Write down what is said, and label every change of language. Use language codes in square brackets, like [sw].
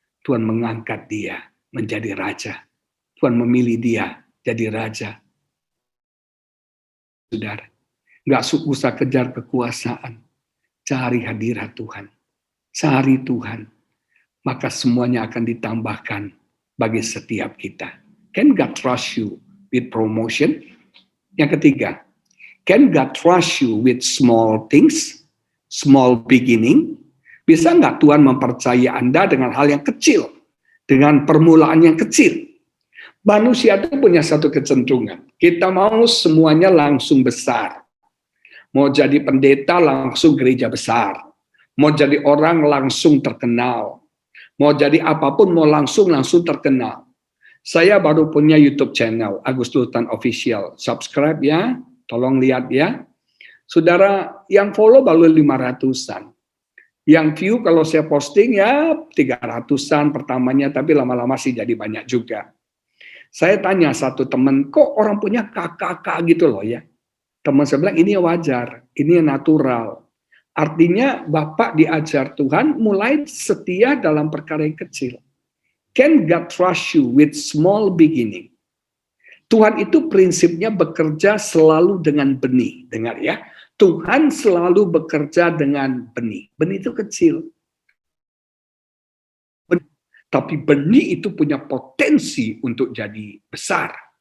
[id] Tuhan mengangkat dia menjadi raja. Tuhan memilih dia jadi raja. Saudara, nggak usah kejar kekuasaan. Cari hadirat Tuhan. Cari Tuhan. Maka semuanya akan ditambahkan bagi setiap kita. [en] Can God trust you with promotion? [id] Yang ketiga, [en] can God trust you with small things, small beginning? [id] Bisa nggak Tuhan mempercayai Anda dengan hal yang kecil, dengan permulaan yang kecil? Manusia itu punya satu kecenderungan. Kita mau semuanya langsung besar. Mau jadi pendeta langsung gereja besar. Mau jadi orang langsung terkenal. Mau jadi apapun mau langsung terkenal. Saya baru punya YouTube channel, Agus Sultan Official. Subscribe ya, tolong lihat ya. Saudara, yang follow baru 500-an. Yang view kalau saya posting ya 300-an pertamanya, tapi lama-lama sih jadi banyak juga. Saya tanya satu teman, kok orang punya kakak gitu loh ya. Teman saya bilang, ini wajar, ini natural. Artinya Bapak diajar Tuhan mulai setia dalam perkara yang kecil. [en] Can God trust you with small beginning? [id] Tuhan itu prinsipnya bekerja selalu dengan benih. Dengar ya, Tuhan selalu bekerja dengan benih. Benih itu kecil. Tapi benih itu punya potensi untuk jadi besar.